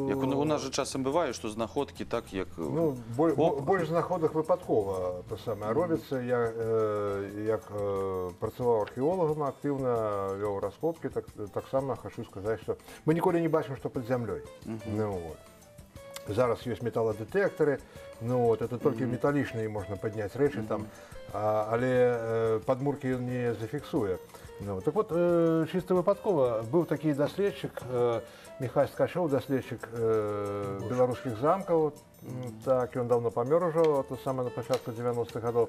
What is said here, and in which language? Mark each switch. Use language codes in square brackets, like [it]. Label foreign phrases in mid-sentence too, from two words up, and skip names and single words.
[be] Як у нас же часам бывае, што знаходкі так, як... Ну, больш знаходак выпадкова робіцца. Як працаваў археолагам, актыўна вёў раскопкі, таксама хачу сказаць, што мы ніколі не бачым, што пад зямлёй. Зараз ёсць металлодетекторы, [ru] ну вот, это только [be] металлічныя можна падняць рэчы там, але падмуркі ён не зафіксуе. [ru] Ну, так вот, чисто [be] выпадкова быў такі даследчык, Михась Ткачоў, даследчык беларускіх замкаў, так, ён давно памёр ужо, то саме на пачатку 90-х гадоў.